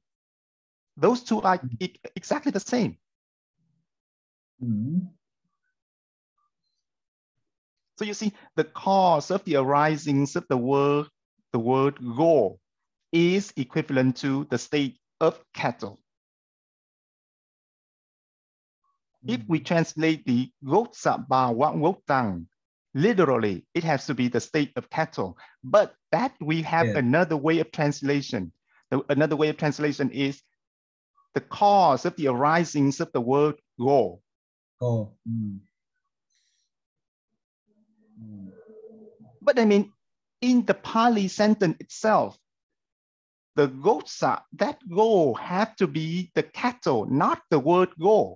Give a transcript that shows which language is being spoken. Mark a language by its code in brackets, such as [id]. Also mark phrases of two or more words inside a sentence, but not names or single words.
[en] Those two are exactly the same. So you see, the cause of the arisings of the word go is equivalent to the state of cattle. If we translate the [pi] gotsa bhava gotang, [en] literally, it has to be the state of cattle. But that we have another way of translation. Another way of translation is the cause of the arisings of the word go. But I mean, in the Pāli sentence itself, the gotsa, that go have to be the cattle, not the word go.